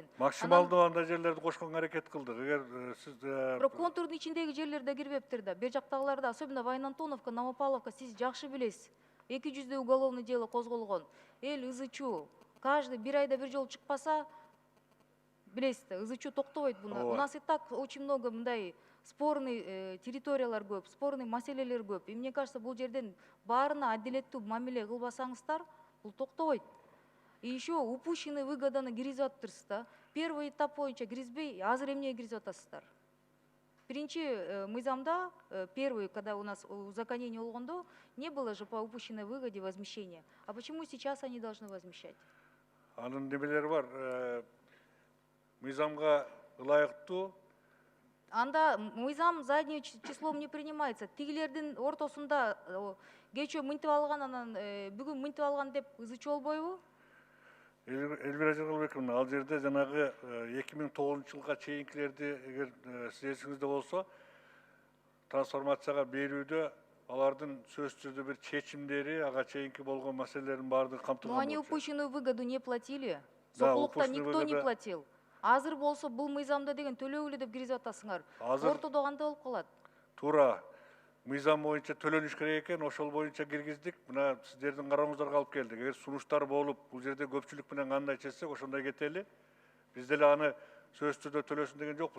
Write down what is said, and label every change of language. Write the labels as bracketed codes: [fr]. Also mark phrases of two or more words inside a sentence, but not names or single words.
[ky] Максималдуу андай жерлерди кошконго аракет кылдык. Эгер сиз бирок контурдун ичиндеги жерлер да кирбептир да. Бер жактагыларда, особенно Вайнантоновка, Новопавловка, сиз жакшы билесиз. 200 [ru] уголовный дело [ky] козголгон. Эл ызычуу. Каждый бир айда бир жолу чыкпаса, билесиз да, ызычуу токтобойт буну. [ru] У нас и так очень много [ky] мындай спорный территориялар көп, спорный маселелер көп. [ru] И мне кажется, [ky] бул жерден баарына адилеттүү мамиле кылбасаңыздар, бул токтобойт. [ru] И еще упущенные [ky] выгоданы киргизип атыптырсыз да. [ru] Первый этап [ky] боюнча киргизбей, азыр эмнеге киргизип атасыздар? Биринчи мыйзамда, [ru] первый, когда у нас узаконение болгондо, не было же по упущенной выгоде возмещения. А почему сейчас они должны возмещать? [ky] Анын немелери бар. Мыйзамга ылайыктуу. Анда мыйзам [ru] задним числом не принимается. [ky] Тигилердин ортосунда кечөө мынтип алган, анан бүгүн мынтип алган деп ызычуу болбойбу? Элвира Жаңалбековна, ал жерде жанагы 2009-жылга чейинкилерди эгер сиз эсиңизде болсо, трансформацияга берүүдө алардын сөзсүз түрдө бир чечимдери, ага чейинки болгон маселелердин баардыгы камтылган. [ru] Но они упущенную выгоду не платили. Сокулукта никто не платил. [ky] Азыр болсо бул мыйзамда деген төлөгүлө деп киргизип атасыңар. Ортодо кандай болуп калат? Туура. Мыйзам боюнча төлөнүш керек экен, ошол боюнча киргиздик. Мына сиздердин карооңуздарга алып келдик. Эгер сунуштар болуп, бул жерде көпчүлүк менен кандай чечсек, ошондой кетели. Биз деле аны сөзсүз түрдө төлөсүн деген жокпуз.